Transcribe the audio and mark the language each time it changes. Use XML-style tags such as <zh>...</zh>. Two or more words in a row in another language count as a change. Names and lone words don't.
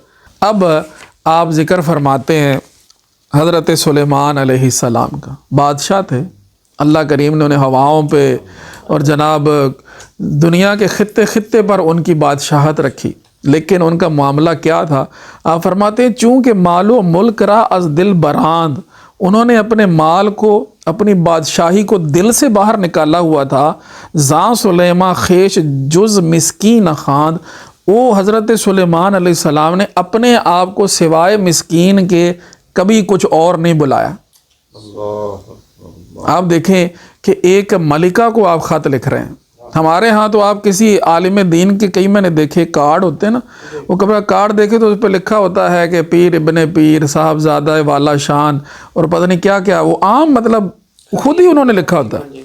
<ur>اب آپ ذکر فرماتے ہیں حضرت سلیمان علیہ السلام کا، بادشاہ تھے، اللہ کریم نے انہیں ہواؤں پہ اور جناب دنیا کے خطے خطے پر ان کی بادشاہت رکھی، لیکن ان کا معاملہ کیا تھا؟ آپ فرماتے ہیں</ur> <fa>چونکہ مال و ملک را از دل براند،</fa> <ur>انہوں نے اپنے مال کو، اپنی بادشاہی کو دل سے باہر نکالا ہوا تھا۔</ur> <fa>زاں سلیمان خیش جز مسکین خواند،</fa> <ur>وہ حضرت سلیمان علیہ السلام نے اپنے آپ کو سوائے مسکین کے کبھی کچھ اور نہیں بلایا۔ آپ دیکھیں کہ ایک ملکہ کو آپ خط لکھ رہے ہیں، ہمارے ہاں تو آپ کسی عالم دین کے کئی میں نے دیکھے کارڈ ہوتے ہیں نا، وہ کبھی کارڈ دیکھے تو اس پہ لکھا ہوتا ہے کہ پیر ابن پیر صاحبزادہ والا شان اور پتہ نہیں کیا کیا، وہ عام مطلب خود ہی انہوں نے لکھا ہوتا ہے۔</ur>